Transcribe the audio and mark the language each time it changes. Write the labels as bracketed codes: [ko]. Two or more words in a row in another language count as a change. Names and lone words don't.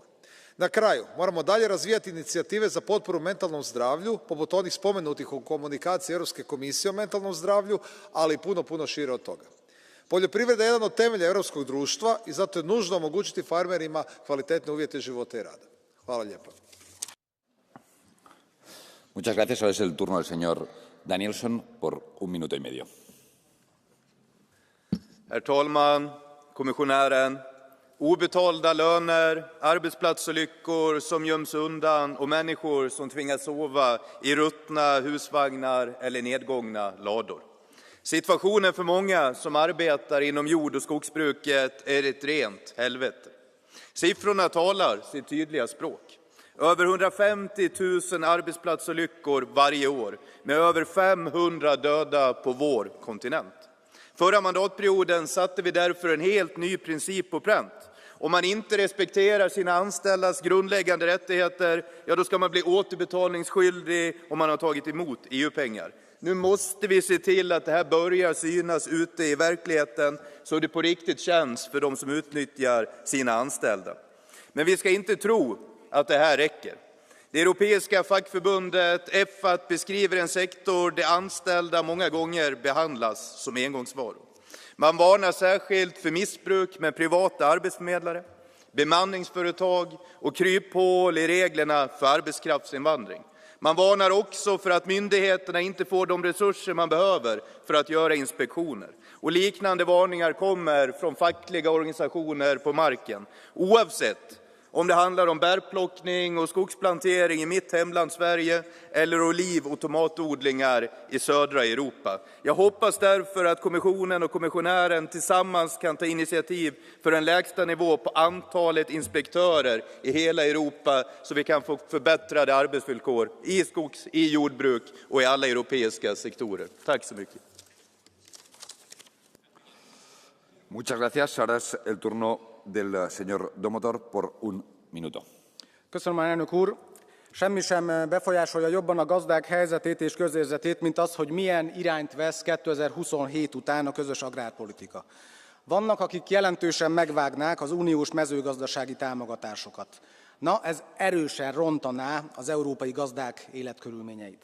[hr] Na kraju, moramo dalje razvijati inicijative za potporu mentalnom zdravlju, poput onih spomenutih u komunikaciji Europske komisije o mentalnom zdravlju, ali i puno šire od toga. Poljoprivreda je jedan od temelja europskog društva i zato je nužno omogućiti farmerima kvalitetne uvjete života i rada. Hvala lijepo. [es] Muchas gracias. Ahora es el turno del señor Danielsson por 1 minuto y medio. [sv] Herr talman, kommissionären. Obetalda löner, arbetsplatsolyckor som göms undan och människor som tvingas sova i ruttna husvagnar eller nedgångna lador. Situationen för många som arbetar inom jord- och skogsbruket är ett rent helvete. Siffrorna talar sitt tydliga språk. Över 150 000 arbetsplatsolyckor varje år med över 500 döda på vår kontinent. Förra mandatperioden satte vi därför en helt ny princip på pränt. Om man inte respekterar sina anställdas grundläggande rättigheter, ja då ska man bli återbetalningsskyldig om man har tagit emot EU-pengar. Nu måste vi se till att det här börjar synas ute i verkligheten så det på riktigt känns för de som utnyttjar sina anställda. Men vi ska inte tro att det här räcker. Det europeiska fackförbundet EFAT beskriver en sektor där anställda många gånger behandlas som engångsvaror. Man varnar särskilt för missbruk med privata arbetsförmedlare, bemanningsföretag och kryphål i reglerna för arbetskraftsinvandring. Man varnar också för att myndigheterna inte får de resurser man behöver för att göra inspektioner. Och liknande varningar kommer från fackliga organisationer på marken, oavsett om det handlar om bärplockning och skogsplantering i mitt hemland Sverige eller oliv- och tomatodlingar i södra Europa. Jag hoppas därför att kommissionen och kommissionären tillsammans kan ta initiativ för en lägsta nivå på antalet inspektörer i hela Europa så vi kan få förbättrade arbetsvillkor i skogs-, i jordbruk och i alla europeiska sektorer. Tack så mycket. [es] Muchas gracias. Ahora es el turno del señor Domotor por 1 minuto. [hu] Köszönöm, elnök úr. Semmi sem befolyásolja jobban a gazdák helyzetét és közérzetét, mint az, hogy milyen irányt vesz 2027 után a közös agrárpolitika. Vannak, akik jelentősen megvágnák az uniós mezőgazdasági támogatásokat. Na, ez erősen rontaná az európai gazdák életkörülményeit.